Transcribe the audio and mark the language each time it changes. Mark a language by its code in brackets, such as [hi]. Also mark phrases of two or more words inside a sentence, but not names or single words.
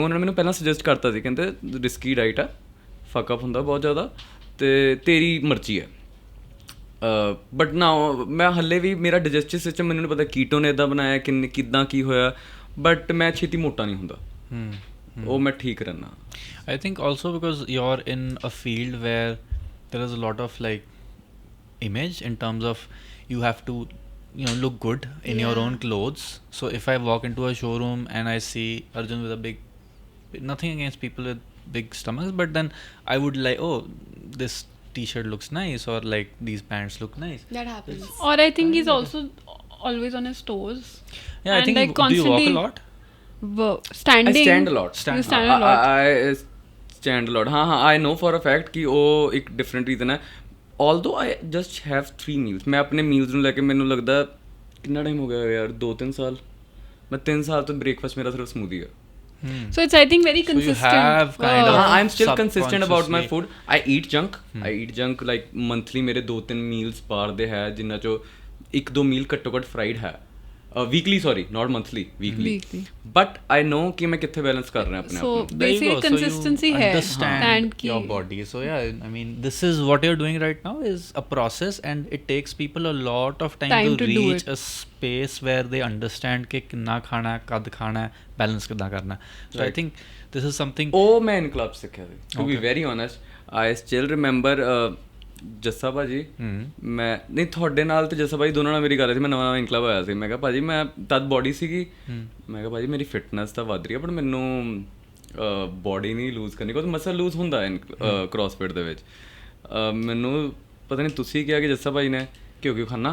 [pa] ਉਹਨਾਂ ਨੇ ਮੈਨੂੰ ਪਹਿਲਾਂ ਸੁਜੈਸਟ ਕਰਤਾ ਸੀ, ਕਹਿੰਦੇ ਰਿਸਕੀ ਡਾਈਟ ਆ, ਫੱਕਅਪ ਹੁੰਦਾ ਬਹੁਤ ਜ਼ਿਆਦਾ, ਅਤੇ ਤੇਰੀ ਮਰਜ਼ੀ ਹੈ। ਬਟ ਨਾ ਮੈਂ ਹਾਲੇ ਵੀ, ਮੇਰਾ ਡਾਈਜੈਸਟਿਵ ਸਿਸਟਮ ਮੈਨੂੰ ਨਹੀਂ ਪਤਾ ਕੀਟੋ ਨੇ ਇੱਦਾਂ ਬਣਾਇਆ ਕਿੱਦਾਂ ਕੀ ਹੋਇਆ, ਬਟ ਮੈਂ ਛੇਤੀ ਮੋਟਾ ਨਹੀਂ ਹੁੰਦਾ, ਉਹ ਮੈਂ ਠੀਕ ਰਹਿੰਦਾ। [en] I think also because you are in a field where there is a lot of like image in terms of you have to look good in your own clothes. So if I walk into a showroom and I see Arjun with a big, nothing against people with big stomachs, but then I would like, oh, this t-shirt looks nice, or like these pants look nice. That happens. Or I think he's also always on his toes. Yeah, I think like do you walk a lot? Standing. I stand a lot. You stand a lot. I stand a lot. हाँ I know for a fact कि [pa] ਉਹ ਇੱਕ [en] different reason ਹੈ। Although I just have 3 meals, [hi] मैं अपने [pa] meals ਨੂੰ ਲੈ ਕੇ ਮੈਨੂੰ ਲੱਗਦਾ ਕਿੰਨਾ ਟਾਈਮ ਹੋ ਗਿਆ ਯਾਰ, 2-3 ਸਾਲ। ਮੈਂ 3 ਸਾਲ ਤੋਂ breakfast ਮੇਰਾ ਸਿਰਫ smoothie ਹੈ। [en] So it's I think very consistent. So you have kind of I'm still consistent about my food. I eat junk like monthly [pa] ਮੇਰੇ 2-3 meals ਬਾਹਰ ਦੇ ਹੈ, ਜਿਨ੍ਹਾਂ ਚੋਂ 1-2 meal ਘੱਟੋ ਘੱਟ fried ਹੈ। [en] weekly, sorry not monthly, weekly. but I know [pa] ਕਿ ਮੈਂ ਕਿੱਥੇ ਬੈਲੈਂਸ ਕਰ ਰਿਹਾ ਆਪਣੇ ਆਪ ਨੂੰ। [en] So basic consistency है understand your body. So yeah, I mean this is what you're doing right now is a process, and it takes people a lot of time to reach a space where they understand [hi] कि कितना खाना है, कद खाना है, बैलेंस कितना करना है. [en] So I think this is something [pa] ਉਹ ਮੈਂ ਇਨ ਕਲੱਬ ਸਿੱਖਿਆ ਸੀ। [en] To be very honest, I still remember [pa] ਜੱਸਾ ਭਾਜੀ, ਮੈਂ ਨਹੀਂ ਤੁਹਾਡੇ ਨਾਲ ਤੇ ਜੱਸਾ ਭਾਜੀ ਦੋਨਾਂ ਨਾਲ ਮੇਰੀ ਗੱਲ ਸੀ। ਮੈਂ ਨਵਾਂ ਇਨਕਲਬ ਆਇਆ ਸੀ, ਮੈਂ ਕਿਹਾ ਭਾਜੀ ਮੈਂ ਤਦ ਬੋਡੀ ਸੀਗੀ, ਮੈਂ ਕਿਹਾ ਭਾਜੀ ਮੇਰੀ ਫਿਟਨੈਸ ਤਾਂ ਵੱਧ ਰਹੀ ਹੈ, ਬਟ ਮੈਨੂੰ ਬੋਡੀ ਨਹੀਂ ਲੂਜ਼ ਕਰਨੀ, ਕਿਉਂਕਿ [en] muscle lose [pa] ਹੁੰਦਾ ਕ੍ਰੋਸਫਿਟ ਦੇ ਵਿੱਚ। ਮੈਨੂੰ ਪਤਾ ਨਹੀਂ ਤੁਸੀਂ ਕਿਹਾ ਕਿ ਜੱਸਾ ਭਾਜੀ ਨੇ ਕਿਉਂ ਖਾਣਾ,